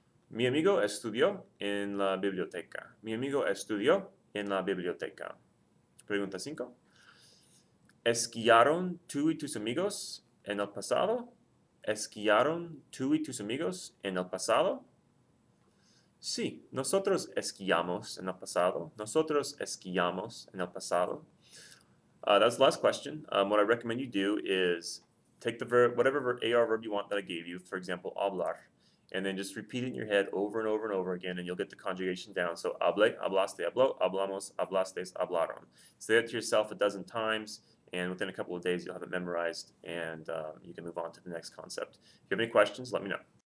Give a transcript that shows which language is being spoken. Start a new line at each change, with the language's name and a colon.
Spanish: Mi amigo estudió en la biblioteca. Mi amigo estudió en la biblioteca. Pregunta 5. ¿Esquiaron tú y tus amigos en el pasado? ¿Esquiaron tú y tus amigos en el pasado? Sí, nosotros esquiamos en el pasado. Nosotros esquiamos en el pasado.
English: That's the last question. What I recommend you do is take the verb, whatever AR verb you want that I gave you, for example, hablar, and then just repeat it in your head over and over and over again, and you'll get the conjugation down.
Spanish: So hablé, hablaste, habló, hablamos, hablastes, hablaron.
English: Say that to yourself a dozen times, and within a couple of days you'll have it memorized, and you can move on to the next concept. If you have any questions, let me know.